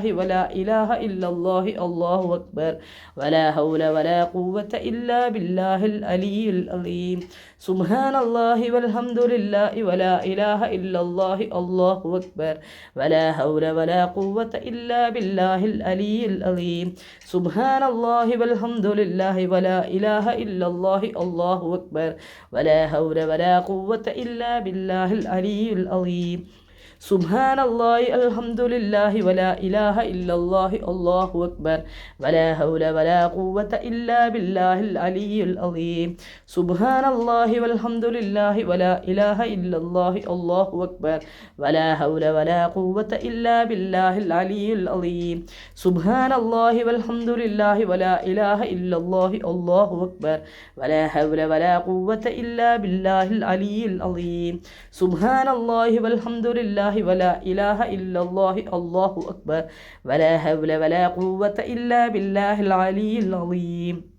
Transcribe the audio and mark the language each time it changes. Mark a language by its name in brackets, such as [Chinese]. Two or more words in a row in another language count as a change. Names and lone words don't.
[Arabic] ولا إله إلا الله الله أكبر ولا حول ولا قوة إلا بالله العلي العظيم سبحان الله والحمد لله ولا إله إلا الله الله أكبر ولا حول ولا قوة إلا بالله العلي العظيم سبحان الله والحمد لله ولا إله إلا الله الله أكبر ولا حول ولا قوة إلا بالله العلي العظيم سبحان الله الحمد لله ولا إله إلا الله الله أكبر ولا حول ولا قوة إلا بالله العلي العظيم سبحان الله والحمد لله ولا إله إلا الله الله أكبر ولا حول ولا قوة إلا بالله العلي العظيم سبحان الله والحمد لله ولا إله إلا الله الله أكبر ولا حول ولا قوة إلا بالله العلي العظيم سبحان الله والحمد لله ولا إله إلا الله الله أكبر ولا حول ولا قوة إلا بالله العلي العظيم